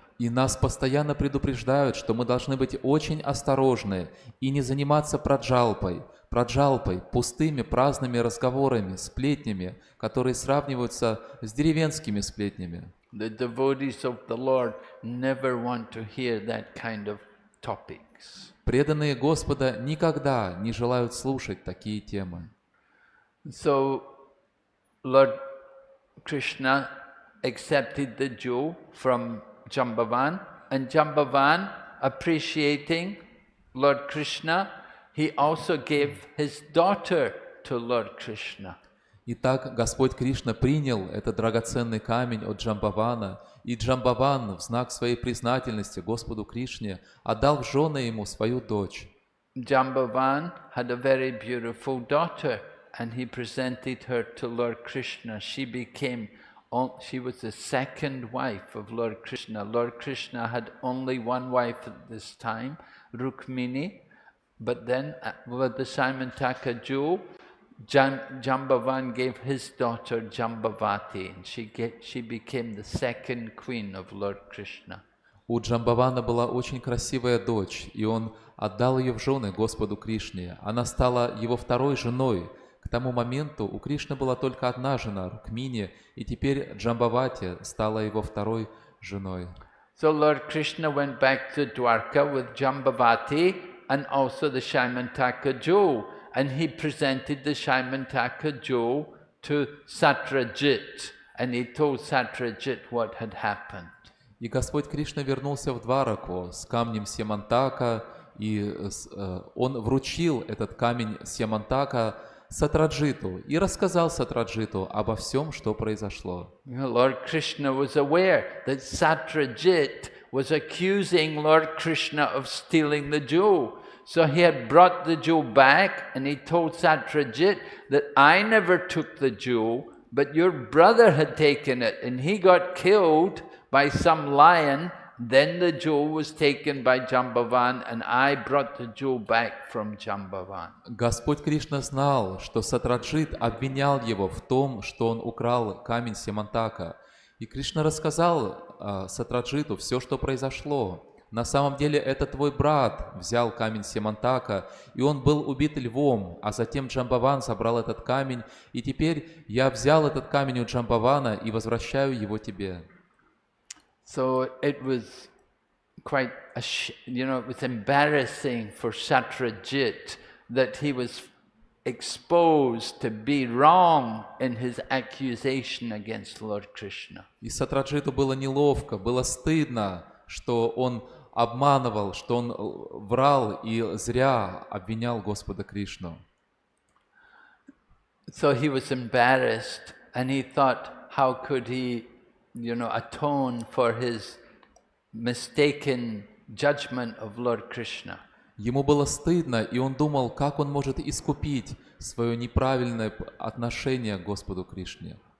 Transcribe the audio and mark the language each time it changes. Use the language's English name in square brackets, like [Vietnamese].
[Russian] И нас постоянно предупреждают, что мы должны быть очень осторожны и не заниматься праджалпой, пустыми праздными разговорами, сплетнями, которые сравниваются с деревенскими сплетнями. [English] The devotees of the Lord never want to hear that kind of topics. [Russian] Преданные Господа никогда не желают слушать такие темы. [English] So Lord Krishna accepted the jewel from Jambavan, and Jambavan, appreciating Lord Krishna, he also gave his daughter to Lord Krishna. [Russian] Итак, Господь Кришна принял этот драгоценный камень от Джамбавана, и Джамбаван в знак своей признательности Господу Кришне отдал в жены ему свою дочь. [English] Jambavan had a very beautiful daughter, and he presented her to Lord Krishna. She was the second wife of Lord Krishna. Lord Krishna had only one wife at this time, Rukmini, but then with the Simantaka jewel, Jambavan gave his daughter Jambavati, and she became the second queen of Lord Krishna. [Russian] У Джамбавана была очень красивая дочь, и он отдал ее в жены Господу Кришне. Она стала его второй женой. К тому моменту у Кришны была только одна жена, Рукмини, и теперь Джамбавати стала его второй женой. [English] So Lord Krishna went back to Dwarka with Jambavati and also the Shaimantaka jewel, and he presented the Shaimantaka jewel to Satrajit, and he told Satrajit what had happened. [Russian] И Господь Кришна вернулся в Двараку с камнем Сьямантака, и он вручил этот камень Сьямантака Сатраджиту и рассказал Сатраджиту обо всем, что произошло. [English] Lord Krishna was aware that Satrajit was accusing Lord Krishna of stealing the jewel. So he had brought the jewel back, and he told Satrajit that I never took the jewel, but your brother had taken it, and he got killed by some lion. Then the jewel was taken by Jambavan, and I brought the jewel back from Jambavan. [Russian] Господь Кришна знал, что Сатраджит обвинял его в том, что он украл камень Сьямантака. И Кришна рассказал Сатраджиту все, что произошло. На самом деле это твой брат взял камень Семантака, и он был убит львом, а затем Джамбаван забрал этот камень, и теперь я взял этот камень у Джамбавана и возвращаю его тебе». [English] So it was quite, it was embarrassing for Satrajit that he was exposed to be wrong in his accusation against Lord Krishna. [Russian] И Сатраджиту было неловко, было стыдно, что он обманывал, что он врал и зря обвинял Господа Кришну. [English] So he was embarrassed, and he thought, how could he, atone for his mistaken judgment of Lord Krishna? [Russian] Ему было стыдно, и он думал, как он может искупить свое неправильное отношение к Господу Кришне.